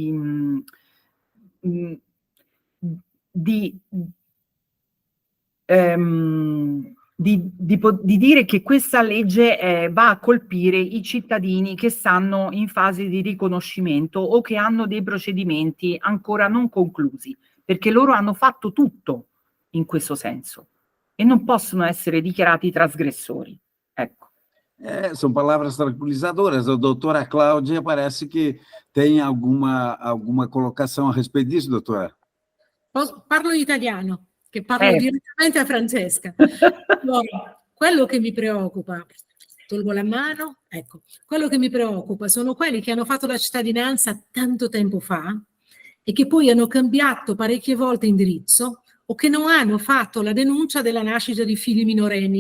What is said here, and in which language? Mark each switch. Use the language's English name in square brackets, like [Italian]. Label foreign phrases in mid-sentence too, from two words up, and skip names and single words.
[Italian] dire che questa legge va a colpire i cittadini che stanno in fase di riconoscimento o che hanno dei procedimenti ancora non conclusi, perché loro hanno fatto tutto in questo senso e non possono essere dichiarati trasgressori. Ecco. [Portuguese] São palavras tranquilizadoras. A doutora Cláudia parece que tem alguma colocação a respeito disso, doutora? [Italian] Parlo in italiano, che parlo direttamente a Francesca. Allora, quello che mi preoccupa, tolgo la mano, ecco, quello che mi preoccupa sono quelli che hanno fatto la cittadinanza tanto tempo fa e che poi hanno cambiato parecchie volte indirizzo o che non hanno fatto la denuncia della nascita di figli minorenni.